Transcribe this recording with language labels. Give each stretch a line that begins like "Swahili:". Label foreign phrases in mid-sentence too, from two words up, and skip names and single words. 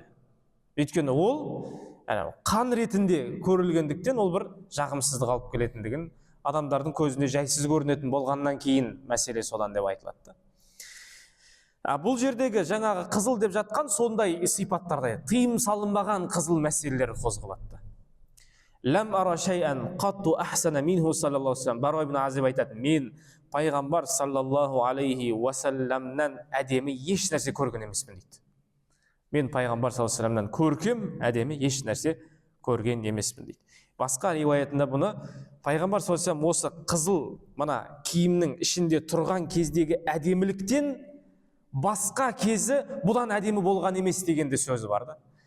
Kazakh: Өйткені ол қан ретінде көрілгендіктен ол бір жағымсыздық алып келетіндігін, адамдардың көзіне жайсыз көрінетін болғаннан кейін мәселе содан деп айтылады. Бұл жердегі жаңағы қызыл деп жатқан сондай сипаттарда тыйым салынбаған қызыл мәселелер қозғалады.
Arabic: لم أر شيئا قط أحسن منه صلى الله عليه وسلم.
Kazakh: Бара ибн Азиб айтады, мен пайғамбар
Arabic: صلى الله عليه وسلم
Kazakh: әдемі еш нәрсе көрген емеспін дейді. Мен пайғамбар
Arabic: صلى الله عليه وسلم
Kazakh: көркем, әдемі еш нәрсе көрген емеспін дейді. Басқа риуаятында бұны пайғамбар
Arabic: صلى الله عليه وسلم
Kazakh: осы қызыл мына киімнің ішінде тұрған кездегі әдеміліктен басқа кезі бұдан әдемі болған емес дегенде сөзі бар да.